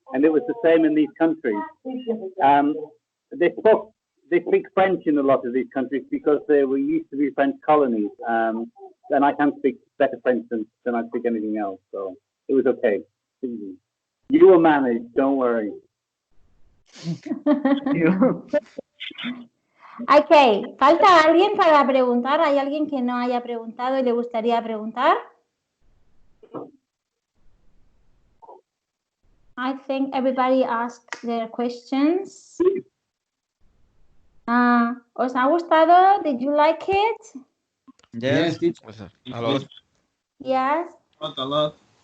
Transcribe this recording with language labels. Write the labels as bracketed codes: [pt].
[en] And it was the same in these countries. They speak French in a lot of these countries because they were used to be French colonies. And I can speak better French than I speak anything else. So it was okay. You will manage, don't worry. [es] Okay, ¿falta alguien para preguntar? ¿Hay alguien que no haya preguntado y le gustaría preguntar? [en] I think everybody asked their questions. [es] ¿Os ha gustado? [en] Did you like it? Yes, a lot. Yes. A lot.